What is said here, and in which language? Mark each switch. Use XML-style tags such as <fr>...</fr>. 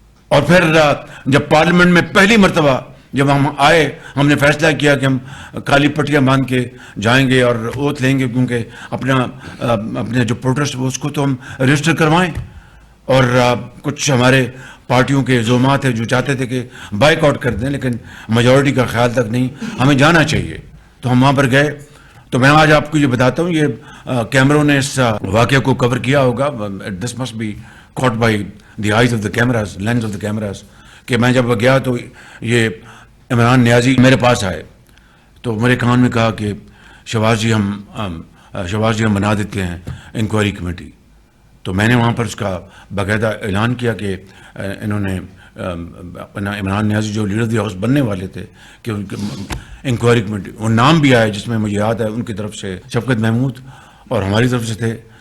<ur>اور پھر جب پارلیمنٹ میں پہلی مرتبہ جب ہم آئے، ہم نے فیصلہ کیا کہ ہم کالی پٹیاں باندھ کے جائیں گے اور اوتھ لیں گے، کیونکہ اپنے جو پروٹیسٹ وہ اس کو تو ہم رجسٹر کروائیں. اور کچھ ہمارے پارٹیوں کے زعماء تھے جو چاہتے تھے کہ بائیک آؤٹ کر دیں، لیکن میجورٹی کا خیال تک نہیں، ہمیں جانا چاہیے. تو ہم وہاں پر گئے. تو میں آج آپ کو یہ بتاتا ہوں، یہ کیمروں نے اس واقعے کو کور کیا ہوگا.</ur> <en>This must be caught by the eyes of the cameras, lens of the cameras.</en> <ur>کہ میں جب گیا تو یہ عمران نیازی میرے پاس آئے تو میرے کان میں کہا کہ شہباز جی ہم بنا دیتے ہیں انکوائری کمیٹی. تو میں نے وہاں پر اس کا باقاعدہ اعلان کیا کہ انہوں نے اپنا عمران نیازی جو لیڈر دی ہاؤس بننے والے تھے کہ ان کے انکوائری کمیٹی، وہ نام بھی آئے جس میں مجھے یاد ہے ان کی طرف سے شفقت محمود اور ہماری طرف سے تھے.</ur>